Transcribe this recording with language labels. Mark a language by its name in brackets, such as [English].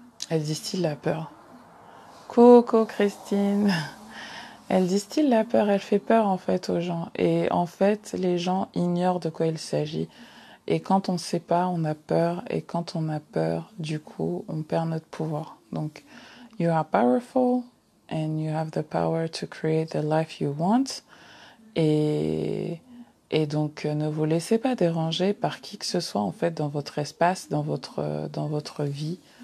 [French] Elle distille la peur. Coucou Christine. Elle distille la peur, elle fait peur en fait aux gens. Et en fait, les gens ignorent de quoi il s'agit. Et quand on ne sait pas, on a peur. Et quand on a peur, du coup, on perd notre pouvoir. [English] Donc, you are powerful and you have the power to create the life you want. [French] Et donc, ne vous laissez pas déranger par qui que ce soit en fait dans votre espace, dans votre vie.